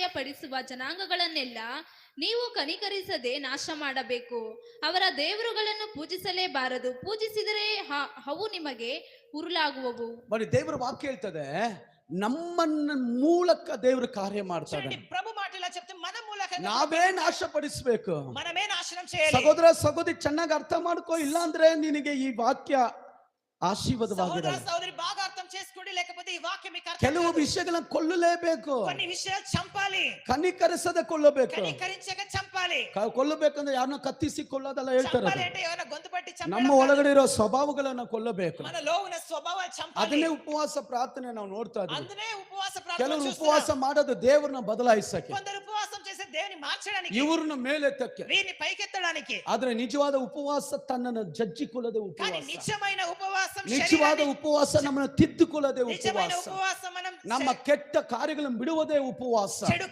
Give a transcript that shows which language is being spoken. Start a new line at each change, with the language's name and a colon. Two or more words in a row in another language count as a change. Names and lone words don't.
Kannada: ಪಡಿಸುವ ಜನಾಂಗಗಳನ್ನೆಲ್ಲ ನೀವು ಕನಿಕರಿಸದೆ ನಾಶ ಮಾಡಬೇಕು. ಅವರ ದೇವರುಗಳನ್ನು ಪೂಜಿಸಲೇಬಾರದು. ಪೂಜಿಸಿದರೆ ಅವು ನಿಮಗೆ ಉರುಲಾಗುವವು.
Telugu: మరి దేవుడు వాక్యం
Kannada: ಹೇಳ್ತದೆ, ನಮ್ಮನ್ನ ಮೂಲಕ ದೇವರು ಕಾರ್ಯ ಮಾಡ್ತಾನೆ.
Telugu: చూడండి, ప్రభు మాట ఇలా చెప్తే మన మూలకంగా
Kannada: ನಾವೇ ನಾಶಪಡಿಸಬೇಕು.
Telugu: మనమే నాశనం చేయాలి.
Kannada: ಸಹೋದರ ಸಹೋದರಿ ಚೆನ್ನಾಗಿ ಅರ್ಥ ಮಾಡ್ಕೋ, ಇಲ್ಲ ಅಂದ್ರೆ ನಿನಗೆ ಈ ವಾಕ್ಯ ಆಶೀರ್ವಾದವಾಗಿದೆ.
Telugu: సోదర సోదరి బాగా అర్థం చేసుకోండి, లేకపోతే ఈ వాక్యం మీకు అర్థం
Kannada: ಕೆಲವು
Telugu: కాదు.
Kannada: ವಿಷಯಗಳನ್ನು ಕೊಲ್ಲಲೇಬೇಕು.
Telugu: కొన్ని విషయాలు చంపాలి,
Kannada: ಕನಿಕರಿಸದೆ ಕೊಲ್ಲಬೇಕು.
Telugu: కనికరించక చంపాలి.
Kannada: ಕೊಲ್ಲಬೇಕಂದ್ರೆ ಯಾರನ್ನ ಕತ್ತಿಸಿ ಕೊಲ್ಲೋದಲ್ಲ ಹೇಳ್ತಾರೆ.
Telugu: చంపాలి అంటే ఎవరైనా గొంతు పట్టి చంపడం
Kannada: ನಮ್ಮ
Telugu: కాదు.
Kannada: ಒಳಗಡೆ ಇರೋ ಸ್ವಭಾವಗಳನ್ನ ಕೊಲ್ಲಬೇಕು.
Telugu: మనలో ఉన్న స్వభావాలు చంపాలి.
Kannada: ಅದನ್ನೇ ಉಪವಾಸ ಪ್ರಾರ್ಥನೆ ನಾವು ನೋಡ್ತಾ ಇದ್ದೀವಿ.
Telugu: అందునే ఉపవాస ప్రార్థన
Kannada: ಕೆಲವರು
Telugu: చూస్తున్నాం.
Kannada: ಉಪವಾಸ ಮಾಡೋದು ದೇವರನ್ನ ಬದಲಾಯಿಸಕ್ಕೆ,
Telugu: కొందరు ఉపవాసం చేసే దేవుని మార్చడానికి,
Kannada: ಇವ್ರನ್ನ ಮೇಲೆತ್ತಕ್ಕೆ.
Telugu: వీరిని పైకెత్తడానికి.
Kannada: ಆದ್ರೆ ನಿಜವಾದ ಉಪವಾಸ ತನ್ನನ್ನು ಜಜ್ಜಿಕೊಳ್ಳದೆ
Telugu: కానీ
Kannada: ಉಪವಾಸ.
Telugu: నిజమైన ఉపవాసం,
Kannada: ನಿಜವಾದ
Telugu: శరీరాన్ని
Kannada: ಉಪವಾಸ ನಮ್ಮನ್ನು ತಿದ್ದುಕೊಳ್ಳದೆ
Telugu: నిజమైన
Kannada: ಉಪವಾಸ.
Telugu: ఉపవాసం మనం
Kannada: ನಮ್ಮ ಕೆಟ್ಟ ಕಾರ್ಯಗಳನ್ನು ಬಿಡುವುದೇ ಉಪವಾಸ.
Telugu: చెడు